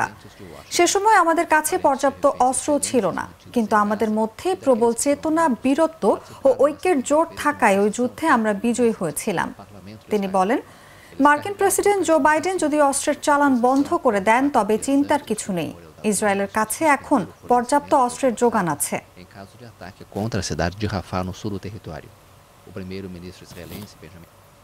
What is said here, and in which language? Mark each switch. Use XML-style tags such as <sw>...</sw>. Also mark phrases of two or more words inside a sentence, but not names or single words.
<bn>সে সময় আমাদের কাছে পর্যাপ্ত অস্ত্র ছিল না, কিন্তু আমাদের মধ্যে প্রবল চেতনা, বীরত্ব ও ঐক্যের জোট থাকায় ওই যুদ্ধে আমরা বিজয়ী হয়েছিলাম। তিনি বলেন, মার্কিন প্রেসিডেন্ট জো বাইডেন যদি অস্ত্রের চালান বন্ধ করে দেন তবে চিন্তার কিছু নেই। ইসরায়েলের কাছে এখন পর্যাপ্ত অস্ত্রের যোগান আছে।</bn> <pt>Em caso de ataque contra a cidade de Rafah, no sul do território, o primeiro-ministro israelense Benjamin</pt>